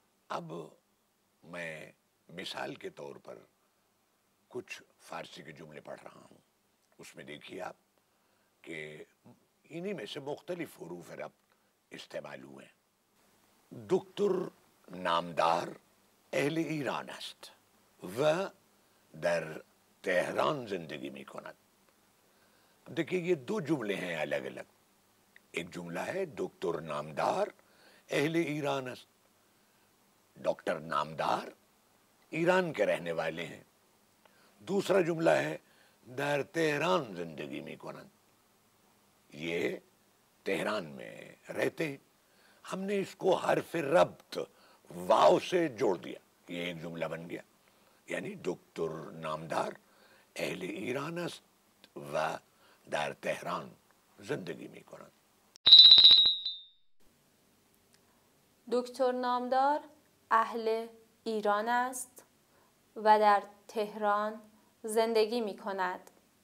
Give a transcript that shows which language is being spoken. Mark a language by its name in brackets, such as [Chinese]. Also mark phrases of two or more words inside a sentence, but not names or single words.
[Hindi] अब मैं मिसाल के तौर पर कुछ फारसी के जुमले पढ़ रहा हूँ। उसमें देखिए आप कि इन्हीं में से मुख्तलिफ हुरूफ रब्त इस्तेमाल हुए हैं। [Persian] دکتر نامدار اهل ایران است و در تهران زندگی می کند. [Hindi] देखिए ये दो जुमले हैं अलग अलग। एक जुमला है डॉक्टर नामदार [Persian] اهل ایران است, [Hindi] डॉक्टर नामदार ईरान के रहने वाले हैं। दूसरा जुमला है [Persian] در تهران زندگی می کنند, [Hindi] ये तेहरान में रहते हैं। हमने इसको हर्फ रब्त वाव से जोड़ दिया, ये एक जुमला बन गया। [Persian] यानी دکتر نامدار اهل ایران است و در تهران زندگی می کنند. دکتر نامدار اهل ایران است و در تهران زندگی می کند.